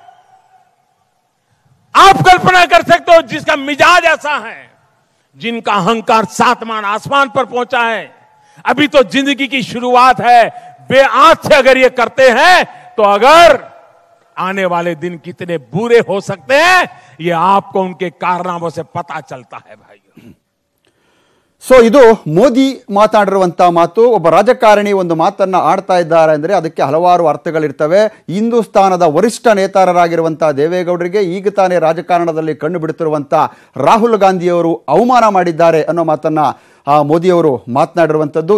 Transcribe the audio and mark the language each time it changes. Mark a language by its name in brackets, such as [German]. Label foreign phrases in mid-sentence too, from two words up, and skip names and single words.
[Hindi] आप कल्पना कर सकते हो जिसका मिजाज ऐसा है, जिनका अहंकार 7 आसमान पर पहुंचा है, अभी तो जिंदगी की शुरुआत है, वे आज से अगर ये करते हैं तो अगर आने वाले दिन कितने बुरे हो सकते हैं, ये आपको उनके कारनामों से पता चलता है भाई. [Kannada] ಸೊ ಇದು ಮೋದಿ ಮಾತಾಡಿರುವಂತ ಮಾತು. ಒಬ್ಬ ರಾಜಕಾರಣಿ ಒಂದು ಮಾತನ್ನ ಆಡ್ತಾ ಇದ್ದಾರೆ ಅಂದ್ರೆ ಅದಕ್ಕೆ ಹಲವಾರು ಅರ್ಥಗಳಿರ್ತವೆ. ಹಿಂದೂಸ್ತಾನದ ವರಿಷ್ಠ ನೇತಾರರಾಗಿರುವಂತಹ ದೇವೇಗೌಡರಿಗೆ ಈಗ ತಾನೇ ರಾಜಕಾರಣದಲ್ಲಿ ಕಣ್ಣು ಬಿಡುತ್ತಿರುವಂತ ರಾಹುಲ್ ಗಾಂಧಿಯವರು ಅವಮಾನ ಮಾಡಿದ್ದಾರೆ ಅನ್ನೋ ಮಾತನ್ನ ಮೋದಿಯವರು ಮಾತನಾಡಿರುವಂಥದ್ದು.